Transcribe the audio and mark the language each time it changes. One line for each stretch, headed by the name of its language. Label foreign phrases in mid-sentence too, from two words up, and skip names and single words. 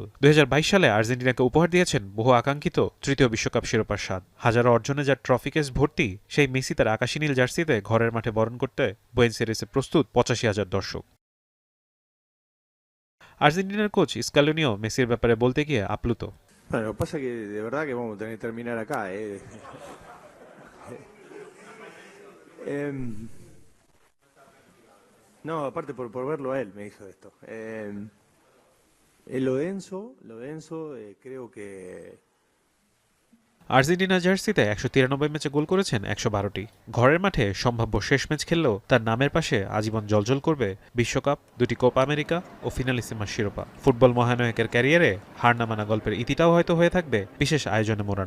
Bangla: 2022 সালে আর্জেন্টিনাকে উপহার দিয়েছেন বহু আকাঙ্ক্ষিত তৃতীয় বিশ্বকাপ শিরোপার স্বাদ। হাজারো অর্জনে যার ট্রফি কেস ভর্তি সেই মেসি তার আকাশী নীল জার্সিতে ঘরের মাঠে বরণ করতে বুয়েনোস আইরেসে প্রস্তুত 85,000 দর্শক। আর্জেন্টিনার কোচ স্ক্যালোনিও মেসির ব্যাপারে বলতে গিয়ে আপ্লুত।
Spanish: Bueno, lo que pasa es que de verdad que vamos a tener que terminar acá. No, aparte por verlo a él me hizo esto. Lo denso, creo que...
Bangla: আর্জেন্টিনা জার্সিতে 193 ম্যাচে গোল করেছেন 112টি। ঘরের মাঠে সম্ভাব্য শেষ ম্যাচ খেললেও তার নামের পাশে আজীবন জলজল করবে বিশ্বকাপ, 2টি কোপা আমেরিকা ও ফিনালিসিমার শিরোপা। ফুটবল মহানায়কের ক্যারিয়ারে হার না মানা গল্পের ইতিটাও হয়তো হয়ে থাকবে বিশেষ আয়োজনে মোড়ানো।